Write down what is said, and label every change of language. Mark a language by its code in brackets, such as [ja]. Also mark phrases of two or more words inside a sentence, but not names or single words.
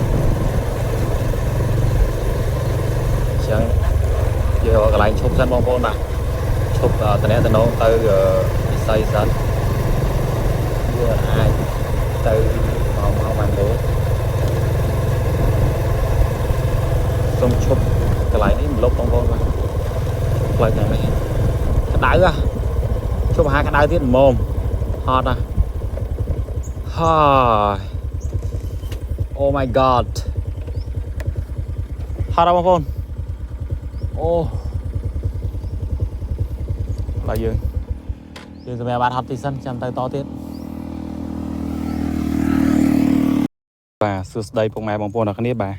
[km] ចឹងយកកន្លែងឈប់សិនបងប្អូនបាទឈប់តំណែងទៅពិសីសិនវាអាចទៅមកបានទេ សូមឈប់កន្លែងនេះមិនលុបបងប្អូនបាទផ្លូវខាងនេះក្តៅឈប់អាហារក្តៅទៀតមុំហត់ហើយ [en] Oh my god [km] ហត់បងប្អូនអូ បាទយើងសម្រាប់បាត់ហត់ទីសិនចាំទៅតទៀតបាទសួស្តីពុកម៉ែបងប្អូនអរគ្នាបាទ